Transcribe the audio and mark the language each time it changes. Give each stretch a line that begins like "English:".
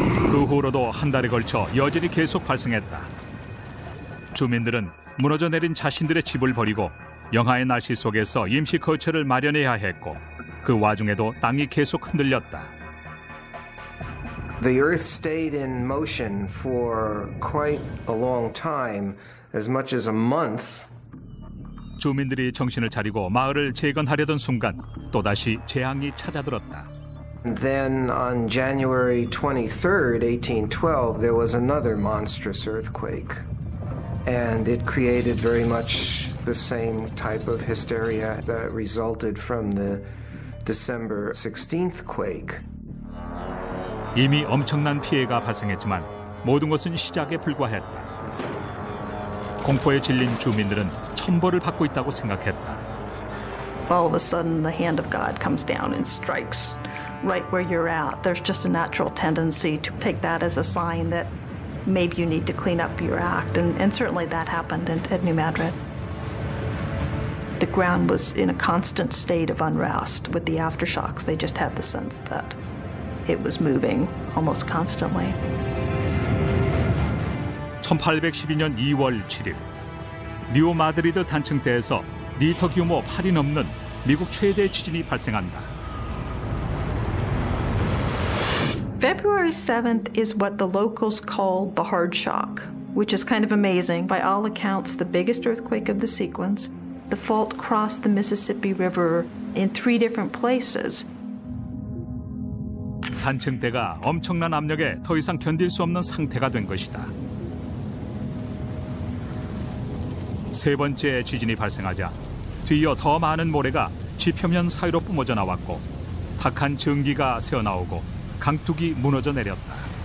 Korean: 그 후로도 한 달에 걸쳐 여전히 계속 발생했다. 주민들은 무너져 내린 자신들의 집을 버리고 영하의 날씨 속에서 임시 거처를 마련해야 했고, 그 와중에도 땅이 계속 흔들렸다.
English: The earth stayed in motion for quite a long time, as much as a month.
Korean: 주민들이 정신을 차리고 마을을 재건하려던 순간 또다시 재앙이 찾아들었다.
English: Then on January 23rd, 1812, there was another monstrous earthquake. And it created very much the same type of hysteria that resulted from the December 16th quake.
Korean: 이미 엄청난 피해가 발생했지만 모든 것은 시작에 불과했다. 공포에 질린 주민들은 천벌을 받고 있다고 생각했다.
English: All of a sudden, the hand of God comes down and strikes right where you're at. There's just a natural tendency to take that as a sign that maybe you need to clean up your act, and certainly that happened at New Madrid. The ground was in a constant state of unrest. With the aftershocks, they just had the sense that it was moving almost constantly.
Korean: 1812년 2월 7일, 뉴 마드리드 단층대에서 리터 규모 8이 넘는 미국 최대 지진이 발생한다.
English: February 7th is what the locals called the hard shock, which is kind of amazing. By all accounts, the biggest earthquake of the sequence. The fault crossed the Mississippi River in 3 different places.
Korean: 단층대가 엄청난 압력에 더 이상 견딜 수 없는 상태가 된 것이다. 세 번째 지진이 발생하자 뒤이어 더 많은 모래가 지표면 사이로 뿜어져 나왔고, 탁한 증기가 새어나오고 강둑이 무너져 내렸다.